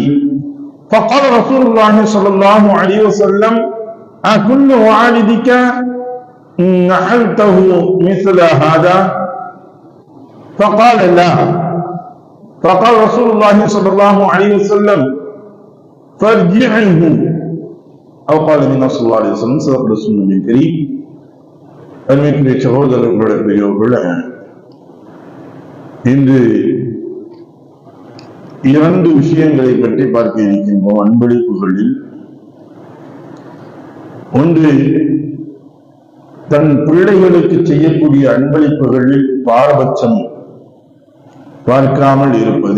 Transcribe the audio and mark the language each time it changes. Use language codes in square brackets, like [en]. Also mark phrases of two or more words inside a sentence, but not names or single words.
[ar] فقال رسول الله صلى الله عليه وسلم: أكل والدك نحلته مثل هذا؟ فقال: لا. فقال رسول الله صلى الله عليه وسلم: فارجعه. أو قال النبي صلى الله عليه وسلم: صدق رسول الله الكريم. [ta] அன்பிற்குரிய சகோதரர்களே, இன்று இரண்டு விஷயங்களை பற்றி பார்க்க இருக்கின்றோம். அன்பளிப்புகளில் ஒன்று, தன் பிள்ளைகளுக்கு செய்யக்கூடிய அன்பளிப்புகளில் பாரபட்சம் பார்க்காமல் இருப்பது.